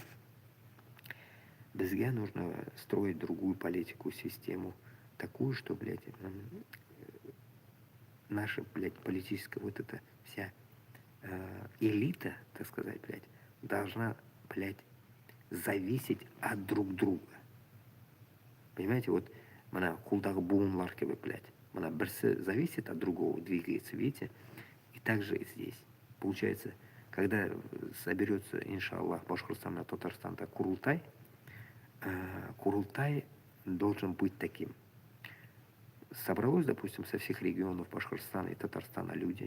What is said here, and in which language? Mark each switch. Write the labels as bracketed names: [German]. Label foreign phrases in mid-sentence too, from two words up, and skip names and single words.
[Russian] Бізге нужно строить другую политику, систему, такую, что, блядь, наша, блядь, политическая вот эта вся элита, так сказать, блядь, должна, блядь, зависеть от друг друга. Понимаете, вот, [Tatar] мана, кулдағы буынлар кебек, [Russian] блядь, [Tatar] мана, бірсі [Russian] зависит от другого, двигается, видите, И также и здесь. Получается, когда соберется, иншаллах, Башкортостан и Татарстан, Курултай, Курултай должен быть таким. Собралось, допустим, со всех регионов Башкортостана и Татарстана люди.